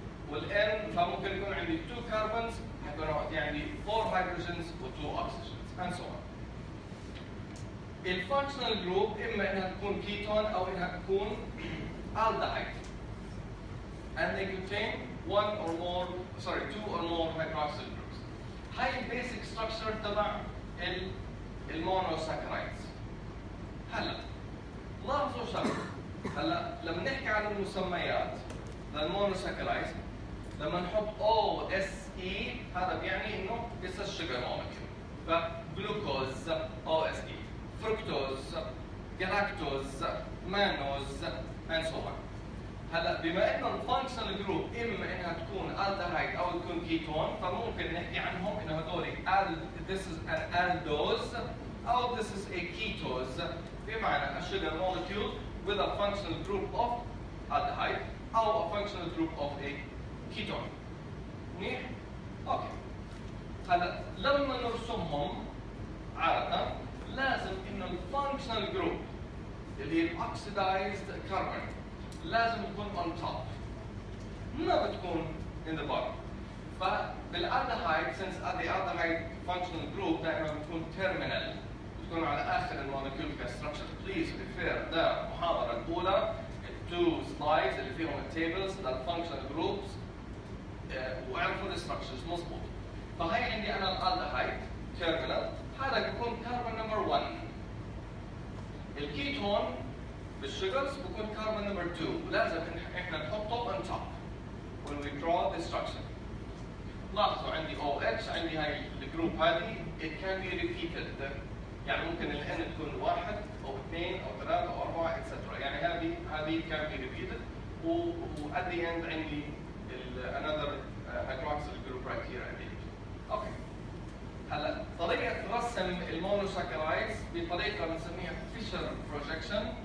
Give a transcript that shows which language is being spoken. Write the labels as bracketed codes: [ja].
[ar] والN فممكن يكون عندي 2 كربونز حيكون عندي 4 هيدروجينز و2 [en] oxygens and so on. [ar] الفانكشنال جروب اما انها تكون كيتون او انها تكون aldehyde. [en] And they contain 2 or more hydroxyl groups. [ar] هاي البيسك ستراكشر تبع المونوساكرايدز. هلا لاحظوا شغله هلا لما نحكي عن المسميات للمونوساكرايدز لما نحط OSE هذا بيعني انه [en] it's a sugar molecule. [ar] فجلوكوز OSE، فركتوز، جلاكتوز، مانوز [en] and so on. [ar] هلا بما انه الفانكشنال جروب اما انها تكون الدهايد او تكون كيتون فممكن نحكي عنهم انه هذول [en] this is an aldose [ar] او [en] this is a ketose [ar] بمعنى [en] a sugar molecule with a functional group of aldehyde [ar] او [en] a functional group of a ketone. [ar] منيح؟ اوكي. هلا لما نرسمهم عادة لازم انه الفانكشنال جروب اللي هي الاوكسيدايزد كربون لازم تكون [en] on top [ar] ما بتكون [en] in the bottom. [ar] فبالالدهايد [en] since the aldehyde functional group [ar] دائما بتكون terminal بتكون على اخر المولكيول كستراكشر. بليز ريفير المحاضرة الأولى التو سلايدز اللي فيهم التيبلز للفانكشنال جروبس واعرفوا الستراكشرز مضبوط. فهي عندي انا الالدهايد terminal هذا بيكون كربون نمبر 1. الكيتون بالسugars بيكون كربون نمبر 2 ولازم احنا نحطه [en] on top when we draw the structure. [ar] لاحظوا عندي OH عندي هاي الجروب هذه [en] it can be repeated [ar] يعني ممكن ال N تكون 1 أو 2 أو 3 أو 4 etc. يعني هذه [en] can be repeated [ar] و [en] at the end [ar] عندي [en] another hydroxyl group right here [ar] عندي. اوكي. هلا طريقة رسم المونوساكرايدز بطريقة بنسميها Fisher projection.